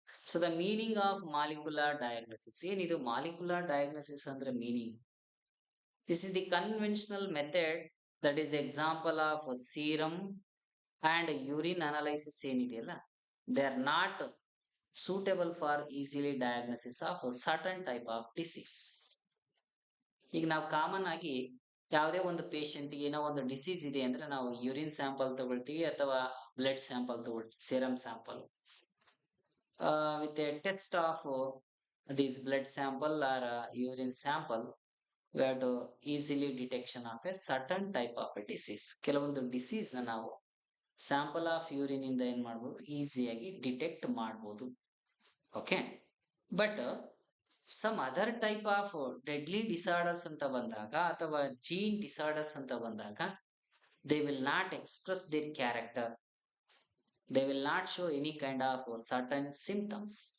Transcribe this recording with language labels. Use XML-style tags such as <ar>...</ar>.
<en>So the meaning of molecular diagnosis ಏನಿದು? Molecular diagnosis ಅಂದ್ರೆ meaning, this is the conventional method that is example of serum and urine analysis</en> <kn>ಏನಿದೆಯಲ್ಲ,</kn> <en>They are not suitable for easily diagnosis of certain type of disease.</en> <kn>ಈಗ ನಾವು common ಆಗಿ ಯಾವುದೇ ಒಂದು patient ಏನೋ ಒಂದು ಡಿಸೀಸ್ ಇದೆ ಅಂದ್ರೆ ನಾವು ಯೂರಿನ್ ಸ್ಯಾಂಪಲ್ ತಗೊಳ್ತೀವಿ ಅಥವಾ ಬ್ಲಡ್ ಸ್ಯಾಂಪಲ್ ತಗೊಳ್ತೀವಿ, serum sample.</kn> <en>With a test of this blood sample or urine sample we have to easily detection of a certain type of a disease.</en> <kn>ಕೆಲವೊಂದು ಡಿಸೀಸ್ ನ ನಾವು ಸ್ಯಾಂಪಲ್ ಆಫ್ ಯೂರಿನ್ ಇಂದ ಏನ್ ಮಾಡ್ಬೋದು, ಈಸಿಯಾಗಿ ಡಿಟೆಕ್ಟ್ ಮಾಡ್ಬೋದು.</kn> <en>okay, but some other type of deadly disorders</en> <kn>ಅಂತ ಬಂದಾಗ ಅಥವಾ</kn> <en>Gene disorders ಅಂತ ಬಂದಾಗ they will not express their character, they will not show any kind of certain symptoms.</en>